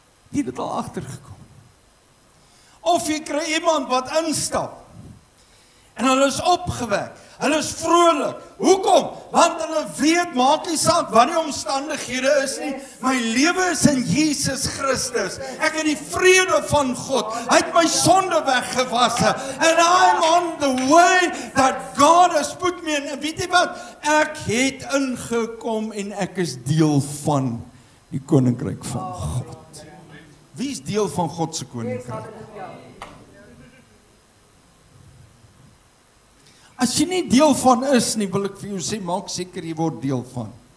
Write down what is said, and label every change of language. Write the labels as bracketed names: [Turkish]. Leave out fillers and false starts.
[Afrikaans] Jy het dit al agtergekom. Of jy kry iemand wat instap en hulle is opgewek, hulle is vrolik. Hoekom? Want hulle weet, maak nie saak wat die omstandighede is nie, my lewe is in Jesus Christus. Ek het die vrede van God. Hy het my sonde weggewasse. [English] And I'm on the way that God has put me in. [Afrikaans] En weet jy wat? Ek het ingekom en ek is deel van die koninkryk van God. Wie is deel van God se koninkryk? As jy nie deel van is nie, wil ek vir jou sê, maak seker jy word deel van.